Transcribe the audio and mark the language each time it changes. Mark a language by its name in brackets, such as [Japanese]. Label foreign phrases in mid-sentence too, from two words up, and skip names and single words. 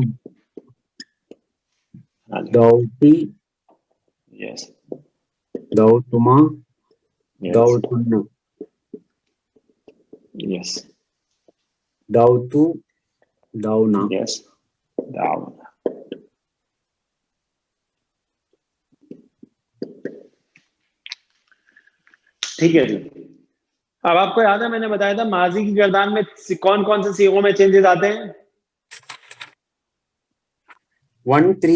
[Urdu] ہاں جی [Arabic] دعوتی [Urdu] یس [Arabic] دعوتما [Urdu] یس [Arabic] دعوتن [Urdu] یس [Arabic] دعوتو دعونا. یس دعونا. [Urdu] ٹھیک ہے جی. اب آپ کو یاد ہے میں نے بتایا تھا ماضی کی گردان میں کون کون سے صیغوں میں چینجز آتے ہیں؟ 1 3